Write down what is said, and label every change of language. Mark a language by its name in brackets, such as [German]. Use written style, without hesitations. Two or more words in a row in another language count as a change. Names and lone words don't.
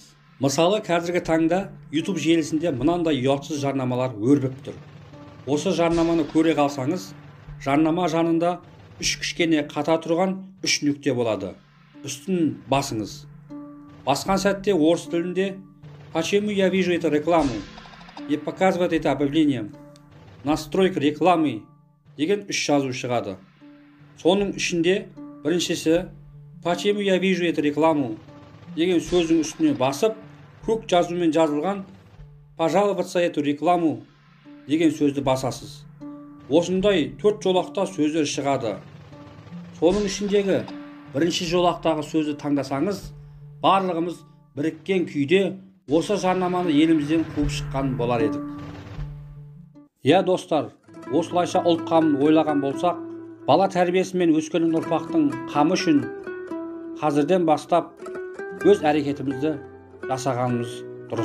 [Kazakh] Мысалы, қазіргі таңда YouTube желісінде мынандай ұятсыз жарнамалар өрбіп тұр. Осы жарнаманы көре қалсаңыз, жарнама жанында 3 кішкене қата тұрған 3 нүкте болады. Үстін басыңыз. Басқан сәтте орыс тілінде [Russian] «Почему я вижу эту рекламу и показывает это объявление? Настройка рекламы» [Kazakh] деген 3 жазу шығады. Соның ішінде біріншісі [Russian] «Почему я вижу эту рекламу» [Kazakh] деген сөздің үстіне басып, көк жазумен жазылған [Russian] «Пожаловаться эту рекламу» [Kazakh] деген сөзді басасыз. Осындай 4 жолақта сөздер шығады. Соның ішіндегі бірінші жолақтағы сөзді таңдасаңыз, барлығымыз біріккен күйде осы жарнаманы елімізден қуып шыққан болар едік. Иә достар, осылайша ұлт қамын ойлаған болсақ, бала тәрбиесімен өскелең ұрпақтың қамы үшін қазірден бастап өз әрекетімізді жасағанымыз дұрыс.